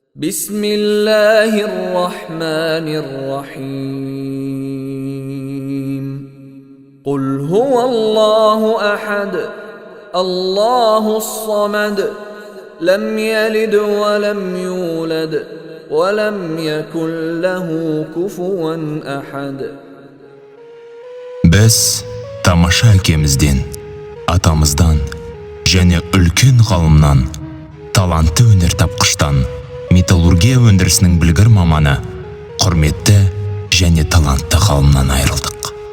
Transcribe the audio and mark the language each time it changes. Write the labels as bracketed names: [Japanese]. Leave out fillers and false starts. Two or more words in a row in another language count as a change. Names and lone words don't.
[Arabic] بسم الله الرحمن الرحيم قل هو الله أحد الله الصمد لم يلد ولم يولد ولم يكن له كفوا أحد. [Kazakh] Біз тамаша әкемізден, атамыздан және үлкен ғалымнан, талантты өнертапқыштан, металлургия өндірісінің білгір маманы, құрметті және талантты ғалымнан айырылдық.